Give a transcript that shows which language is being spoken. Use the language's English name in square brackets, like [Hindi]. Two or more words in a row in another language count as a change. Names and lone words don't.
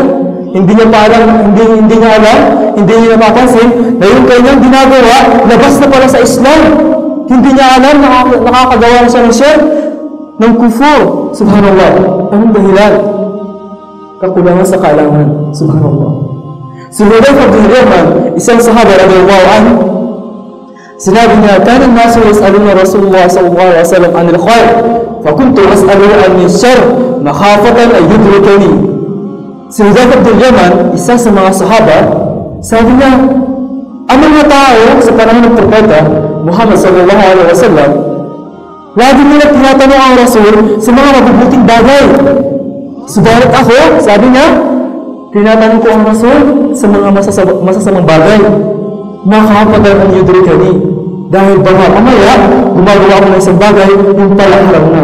[Filipino] Hindi niya pa alam, hindi niya alam, hindi niya napapansin na yung kanyang ginagawa, labas na pala sa Islam. Hindi niya alam, nakakagawa na siya ng shirk, ng kufur. Subhanallah. Anong dahilan? Kakulangan sa kaalaman. Subhanallah. Si Hudayfa bin Yaman, isang sahaba [Arabic] رضي الله عنه, [Filipino] sinabi niya, [Arabic] "كان الناس يسألون رسول الله صلى الله عليه وسلم عن الخير فكنت أسأله عن الشر مخافة أن يدركني." [Filipino] Si Hudayfa bin Yaman, isa sa mga sahaba, sabi niya, ang mga tao sa panahon ng propeta Muhammad [Arabic] صلى الله عليه وسلم, [Filipino] lagi nila tinatanong ang Rasul sa mga mabubuting bagay. Subalit ako, sabi niya, tinatanong ko ang Rasul sa mga masasamang bagay. Makakapagay ang yudrikani. Dahil baka mamaya, gumagawa ko ng isang bagay, yung pala haram na.